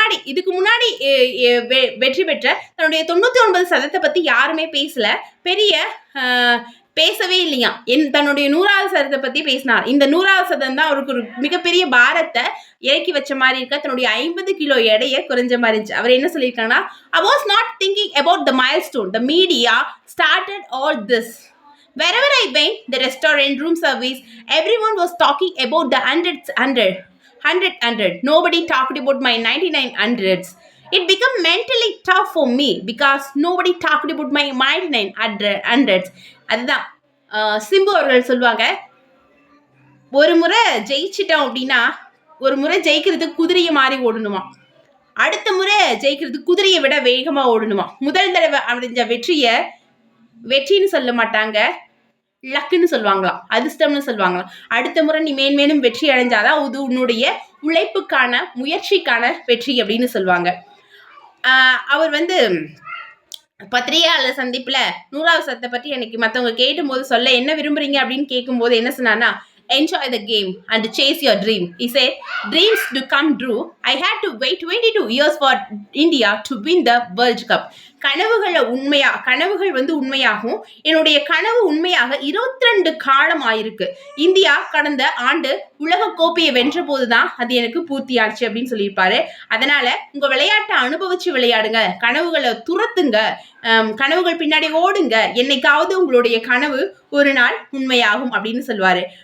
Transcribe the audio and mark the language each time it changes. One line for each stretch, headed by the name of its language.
Tamil: இதுக்கு முன்னாடி வெற்றி பெற்ற தன்னுடைய 99 சதத்தை பத்தி யாருமே பேசல. பெரிய பேசவே இல்லையா. தன்னுடைய 100வது சதத்தை பத்தி பேசினார். இந்த 100வது சதம் தான் அவருக்கு ஒரு மிகப்பெரிய பாரத்தை இறக்கி வச்ச மாதிரி இருக்க. தன்னுடைய 50 கிலோ எடையை குறைஞ்ச மாதிரி இருந்துச்சு. அவர் என்ன சொல்லியிருக்காங்கன்னா,
English: I was not thinking about the milestone. The media started all this. Wherever I went, the restaurant, room service, everyone was talking about the 100. Nobody talked about my 99 hundreds. It became mentally tough for me because nobody talked about my 99 hundreds.
Tamil: அதுதான் சிம்பு அவர்கள் சொல்லுவாங்க, ஒரு முறை ஜெயிச்சிட்டோம் அப்படின்னா ஒரு முறை ஜெயிக்கிறதுக்கு குதிரையை மாறி ஓடணுமா, அடுத்த முறை ஜெயிக்கிறதுக்கு குதிரையை விட வேகமா ஓடணுமா. முதல் தடவை அடைஞ்ச வெற்றின்னு சொல்ல மாட்டாங்க, லக்குன்னு சொல்லுவாங்களாம், அதிர்ஷ்டம்னு சொல்லுவாங்களாம். அடுத்த முறை நீ மேன்மேலும் வெற்றி அடைஞ்சாதான் அது உன்னுடைய உழைப்புக்கான முயற்சிக்கான வெற்றி அப்படின்னு சொல்லுவாங்க. அவர் பத்திரிகையாளர் சந்திப்புல 100வது சதத்தை பற்றி எனக்கு மற்றவங்க கேட்டும் போது சொல்ல என்ன விரும்புறீங்க அப்படின்னு கேட்கும் போது என்ன சொன்னான்னா,
English: enjoy the game and chase your dream. He said, dreams to come true. I had to wait 22 years for India to win the World Cup.
Tamil: கனவுகள் உண்மையாகும். என்னுடைய கனவு உண்மையாக 22 காலம் ஆயிருக்கு. இந்தியா கடந்த ஆண்டு உலக கோப்பையை வென்ற போதுதான் அது எனக்கு பூர்த்தி ஆச்சு அப்படின்னு சொல்லியிருப்பாரு. அதனால உங்க விளையாட்டை அனுபவிச்சு விளையாடுங்க, கனவுகளை துரத்துங்க, கனவுகள் பின்னாடி ஓடுங்க, என்னைக்காவது உங்களுடைய கனவு ஒரு நாள் உண்மையாகும் அப்படின்னு சொல்லுவாரு.